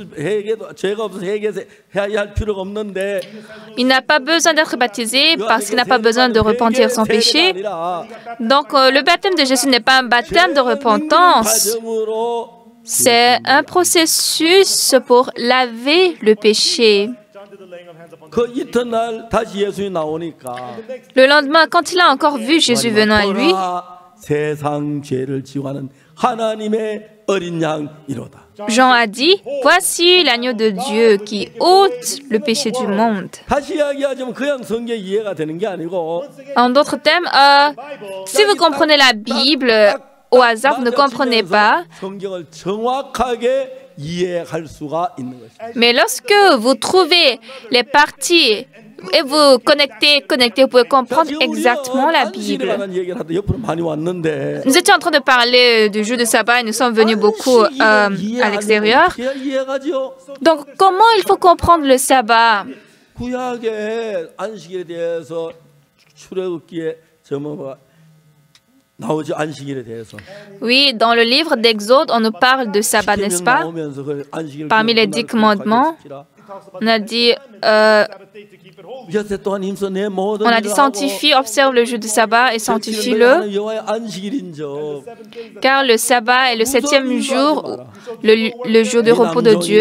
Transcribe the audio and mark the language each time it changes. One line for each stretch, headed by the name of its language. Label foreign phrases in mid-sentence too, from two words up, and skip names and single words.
French: Il n'a pas besoin d'être baptisé parce qu'il n'a pas besoin de repentir son péché. Donc, le baptême de Jésus n'est pas un baptême de repentance. C'est un processus pour laver le péché.
Korean: 그 이튿날 다시 예수님이 나오니까
French: Le lendemain, quand il a encore vu Jésus venant à lui,
Korean: 세상 죄를 지워하는 하나님의 어린 양이로다.
French: Jean a dit, voici l'agneau de Dieu qui ôte le péché du monde.
Korean: 다시 이야기하자면 그냥 성경 이해가 되는 게 아니고
French: En d'autres termes, si vous comprenez la Bible au hasard, vous ne comprenez pas.
Korean: 성경을 정확하게 이해할 수가 있는 것이죠.
French: Mais lorsque vous trouvez les parties et vous connectez, vous pouvez comprendre exactement la Bible.
Korean: 얘기를 하다 옆으로 많이 왔는데
French: Nous étions en train de parler du jour de sabbat et nous sommes venus beaucoup à l'extérieur.
Korean: 이해하지요.
French: Donc, comment il faut comprendre le sabbat?
Korean: 구약의 안식일에 대해서 출애굽기에 나오죠. 안식일에 대해서.
French: Oui, dans le livre d'Exode, on nous parle de sabbat, n'est-ce pas? Parmi les 10 commandements, on a dit sanctifie, observe le jour du sabbat et sanctifie-le, car le sabbat est le 7e jour, le jour de repos de Dieu.